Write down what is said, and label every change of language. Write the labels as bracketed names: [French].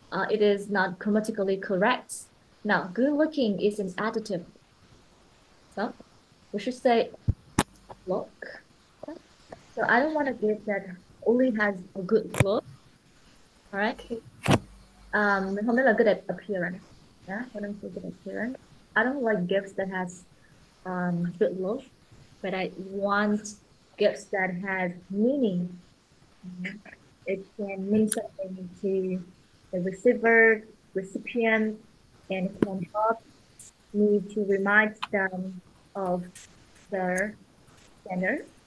[English] It is not grammatically correct. Now, good looking is an adjective. So we should say look. So I don't want a gift that only has a good look. All right. Okay. [Vietnamese] Mình không nói là [English] good at appearance. Yeah, when I say good appearance, I don't like gifts that has good look, but I want gifts that has meaning. Mhm. It can mean something to the recipient, and it can help me to remind them of their standard.